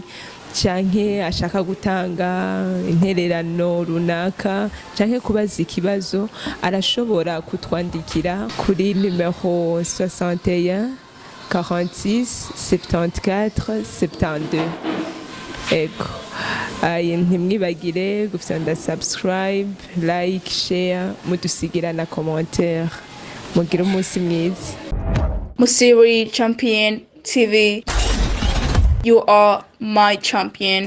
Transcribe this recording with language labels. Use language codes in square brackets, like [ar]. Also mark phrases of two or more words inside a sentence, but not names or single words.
[rn] canke ashaka gutanga intererano runaka canke kubaza ikibazo arashobora kutwandikira kuri numero 61 46 74 72 ego ntimwibagire gufyonda [en] subscribe like share [rn] mudusigira na commentaire mugire umunsi mwiza [en] MUSIRI Champion TV, you are my champion.